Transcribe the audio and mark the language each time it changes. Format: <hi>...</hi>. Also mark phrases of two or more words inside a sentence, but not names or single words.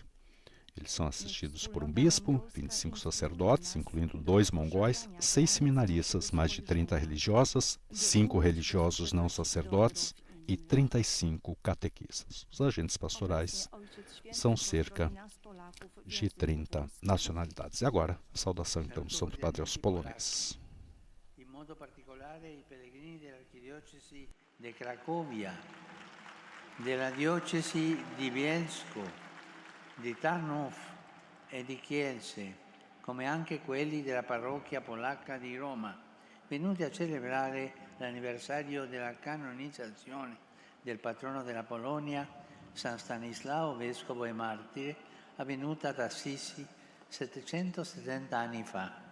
<pt>Eles são assistidos por um bispo, 25 sacerdotes, incluindo 2 mongóis, 6 seminaristas, mais de 30 religiosas, 5 religiosos não sacerdotes e 35 catequistas. Os agentes pastorais são cerca de 30 nacionalidades. E agora, a saudação então do Santo Padre aos poloneses.</pt> <it>In modo particolare i pellegrini dell'Archidiocesi di Cracovia, della Diocesi di Bielsko, di Tarnów e di Kielce, come anche quelli della parrocchia polacca di Roma, venuti a celebrare l'anniversario della canonizzazione del patrono della Polonia, San Stanislao, vescovo e martire, avvenuta ad Assisi 770 anni fa.</it>